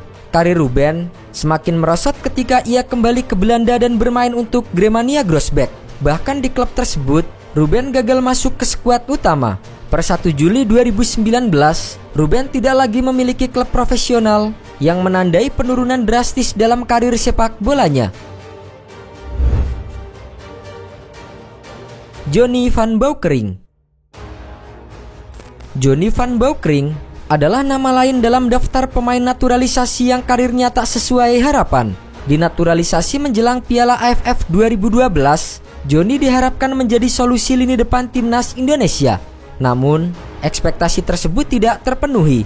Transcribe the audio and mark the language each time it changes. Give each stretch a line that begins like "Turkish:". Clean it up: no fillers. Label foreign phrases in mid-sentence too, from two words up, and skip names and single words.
Indonesian: Karir Ruben semakin merosot ketika ia kembali ke Belanda dan bermain untuk Gremania Groesbeek. Bahkan di klub tersebut, Ruben gagal masuk ke skuad utama. Per 1 Juli 2019, Ruben tidak lagi memiliki klub profesional yang menandai penurunan drastis dalam karir sepak bolanya. Johnny van Beukering. Johnny van Beukering adalah nama lain dalam daftar pemain naturalisasi yang karirnya tak sesuai harapan. Dinaturalisasi menjelang Piala AFF 2012, Johnny diharapkan menjadi solusi lini depan timnas Indonesia. Namun, ekspektasi tersebut tidak terpenuhi.